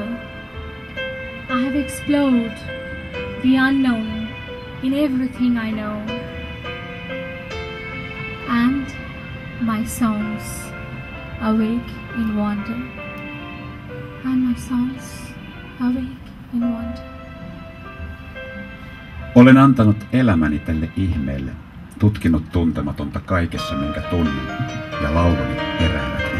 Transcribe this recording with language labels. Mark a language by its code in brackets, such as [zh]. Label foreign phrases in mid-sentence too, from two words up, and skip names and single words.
[en] I have explored the unknown in everything I know, and my songs awake in wonder, and my songs awake in wonder. [fi] Olen antanut elämäni tälle ihmeelle, tutkinut tuntematonta kaikessa minkä tunnen ja lauluni heräävän